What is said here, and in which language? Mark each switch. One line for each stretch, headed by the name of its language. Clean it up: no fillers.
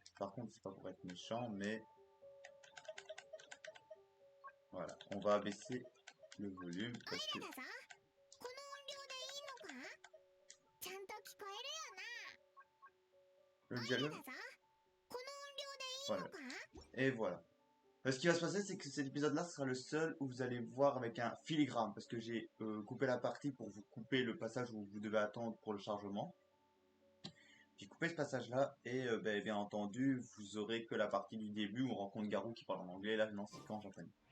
French: Par contre, c'est pas pour être méchant, mais voilà, on va abaisser le volume parce que
Japanese: だぞ。この音量でいいのか？ちゃんと聞こえるよな。
French: le dialogue.
Japanese: だぞ。この音量でいいのか？
French: Et voilà. Ce qui va se passer, c'est que cet épisode-là sera le seul où vous allez voir avec un filigrane, parce que j'ai coupé la partie pour vous couper le passage où vous devez attendre pour le chargement. J'ai coupé ce passage-là, et bien entendu, vous aurez que la partie du début où on rencontre Garou qui parle en anglais, là non, c'est qu'en japonais.